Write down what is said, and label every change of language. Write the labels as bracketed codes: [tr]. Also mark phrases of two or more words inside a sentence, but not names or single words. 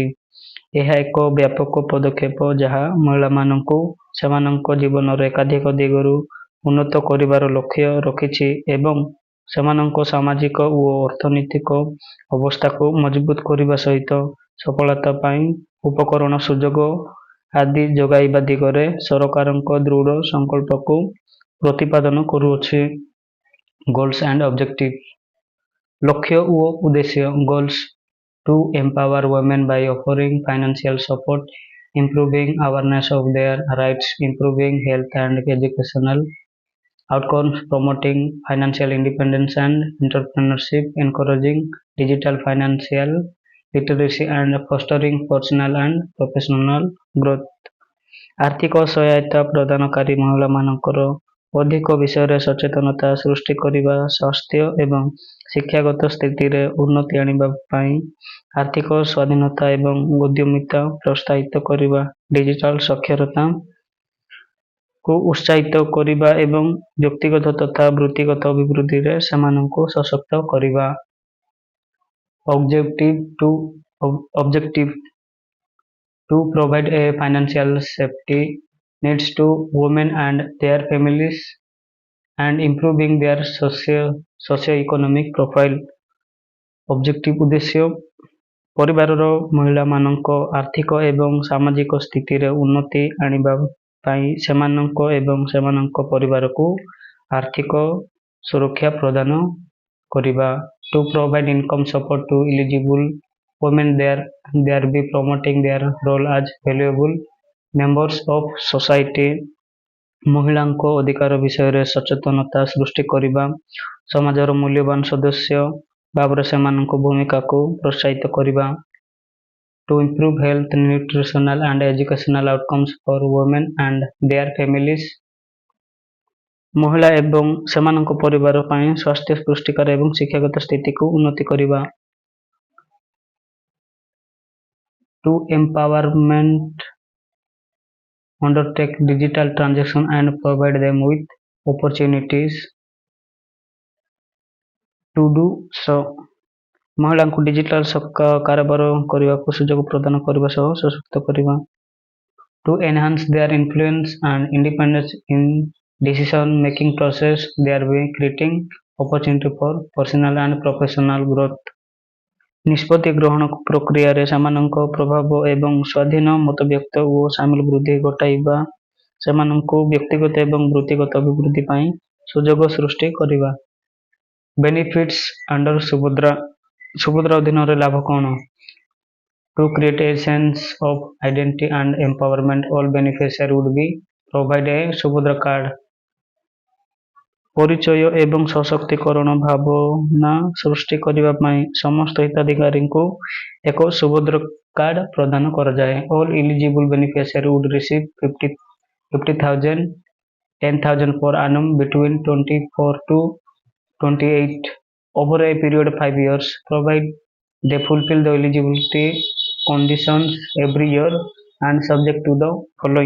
[or] ଏହା ଏକ ବ୍ୟାପକ ପଦକ୍ଷେପ ଯାହା ମହିଳାମାନଙ୍କୁ ସେମାନଙ୍କ ଜୀବନର ଏକାଧିକ ଦିଗରୁ ଉନ୍ନତ କରିବାର ଲକ୍ଷ୍ୟ ରଖିଛି ଏବଂ ସେମାନଙ୍କ ସାମାଜିକ ଓ ଅର୍ଥନୈତିକ ଅବସ୍ଥାକୁ ମଜବୁତ କରିବା ସହିତ ସଫଳତା ପାଇଁ ଉପକରଣ ସୁଯୋଗ ଆଦି ଯୋଗାଇବା ଦିଗରେ ସରକାରଙ୍କ ଦୃଢ଼ ସଂକଳ୍ପକୁ ପ୍ରତିପାଦନ କରୁଅଛି। [en] Goals and objective. [or] ଲକ୍ଷ୍ୟ ଓ ଉଦ୍ଦେଶ୍ୟ। [en] ଗୋଲ୍ସ to empower women by offering financial support, improving awareness of their rights, improving health and educational outcomes, promoting financial independence and entrepreneurship, encouraging digital financial literacy and fostering personal and professional growth। [or] ଆର୍ଥିକ ସହାୟତା ପ୍ରଦାନକାରୀ महिलाମାନଙ୍କର ଅଧିକ ବିଷୟରେ ସଚେତନତା ସୃଷ୍ଟି କରିବା, ସ୍ୱାସ୍ଥ୍ୟ ଏବଂ ଶିକ୍ଷାଗତ ସ୍ଥିତିରେ ଉନ୍ନତି ଆଣିବା ପାଇଁ ଆର୍ଥିକ ସ୍ୱାଧୀନତା ଏବଂ ଉଦ୍ୟମିତା ପ୍ରୋତ୍ସାହିତ କରିବା, ଡିଜିଟାଲ ସାକ୍ଷରତା କୁ ଉତ୍ସାହିତ କରିବା ଏବଂ ବ୍ୟକ୍ତିଗତ ତଥା ବୃତ୍ତିଗତ ଅଭିବୃଦ୍ଧିରେ ସେମାନଙ୍କୁ ସଶକ୍ତ କରିବା। [en] Objective to provide a financial safety nets to women and their families and improving their socio-economic profile। [or] ଅବଜେକ୍ଟିଭ ଉଦ୍ଦେଶ୍ୟ ପରିବାରର ମହିଳାମାନଙ୍କ ଆର୍ଥିକ ଏବଂ ସାମାଜିକ ସ୍ଥିତିରେ ଉନ୍ନତି ଆଣିବା ପାଇଁ ସେମାନଙ୍କ ଏବଂ ସେମାନଙ୍କ ପରିବାରକୁ ଆର୍ଥିକ ସୁରକ୍ଷା ପ୍ରଦାନ କରିବା। [en] To provide income support to eligible women thereby promoting their role as valuable members of society। [or] ମହିଳାଙ୍କ ଅଧିକାର ବିଷୟରେ ସଚେତନତା ସୃଷ୍ଟି କରିବା, ସମାଜର ମୂଲ୍ୟବାନ ସଦସ୍ୟ ଭାବରେ ସେମାନଙ୍କ ଭୂମିକାକୁ ପ୍ରୋତ୍ସାହିତ କରିବା। [en] To improve health, nutritional and educational outcomes for women and their families। [or] ମହିଳା ଏବଂ ସେମାନଙ୍କ ପରିବାର ପାଇଁ ସ୍ୱାସ୍ଥ୍ୟ ପୁଷ୍ଟିକର ଏବଂ ଶିକ୍ଷାଗତ ସ୍ଥିତିକୁ ଉନ୍ନତି କରିବା। [en] to empowerment, undertake digital transaction and provide them with opportunities to do so। [or] ମହିଳାଙ୍କୁ ଡିଜିଟାଲ କାରବାର କରିବାକୁ ସୁଯୋଗ ପ୍ରଦାନ କରିବା ସହ ସଶକ୍ତ କରିବା। [en] To enhance their influence and independence in decision making process, thereby creating opportunity for personal and professional growth। [or] ନିଷ୍ପତ୍ତି ଗ୍ରହଣ ପ୍ରକ୍ରିୟାରେ ସେମାନଙ୍କ ପ୍ରଭାବ ଏବଂ ସ୍ୱାଧୀନ ମତବ୍ୟକ୍ତ ଓ ସାମିଲ ବୃଦ୍ଧି ଘଟାଇବା, ସେମାନଙ୍କୁ ବ୍ୟକ୍ତିଗତ ଏବଂ ବୃତ୍ତିଗତ ଅଭିବୃଦ୍ଧି ପାଇଁ ସୁଯୋଗ ସୃଷ୍ଟି କରିବା। [en] benefits under [or] ସୁଭଦ୍ରା ଅଧୀନରେ ଲାଭ କ'ଣ? [en] To create a sense of identity and empowerment, all beneficiaries would be provided a ସୁଭଦ୍ରା କାର୍ଡ। [or] ପରିଚୟ ଏବଂ ସଶକ୍ତିକରଣ ଭାବନା ସୃଷ୍ଟି କରିବା ପାଇଁ ସମସ୍ତ ହିତାଧିକାରୀଙ୍କୁ ଏକ ସୁଭଦ୍ରା କାର୍ଡ ପ୍ରଦାନ କରାଯାଏ। [en] All eligible beneficiaries would receive 50,000, 10,000 per annum between 24 to 28 over a period of 5 years, provided they fulfill the eligibility conditions every year and subject to the following।